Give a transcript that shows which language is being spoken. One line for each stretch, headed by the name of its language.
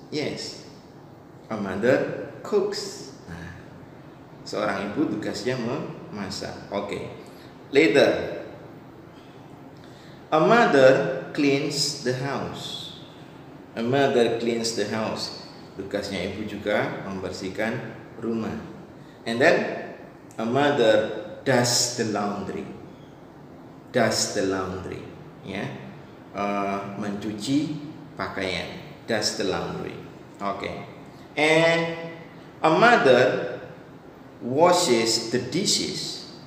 English: Yes, a mother cooks.
Indonesian: Nah, seorang ibu tugasnya memasak. Okay.
English: Later, a mother cleans the house. A mother cleans the house.
Indonesian: Tugasnya ibu juga membersihkan rumah.
English: And then a mother does the laundry. Does the laundry.
Indonesian: Ya, mencuci pakaian.
English: Does the laundry. Okay. And a mother washes the dishes.